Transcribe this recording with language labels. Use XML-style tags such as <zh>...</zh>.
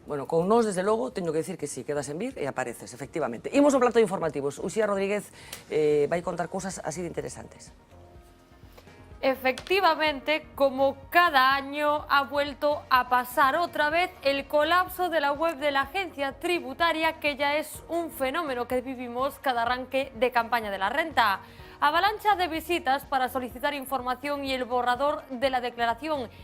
<gl>Bueno, con nós, desde logo, teño que decir que sí, quedas en vir e apareces, efectivamente. Imos ao plato de informativos. Uxía Rodríguez vai contar cousas así de interesantes.</gl> <es>Efectivamente, como cada año, ha vuelto a pasar otra vez el colapso de la web de la agencia tributaria, que ya es un fenómeno que vivimos cada arranque de campaña de la renta. Avalancha de visitas para solicitar información y el borrador de la declaración.</es>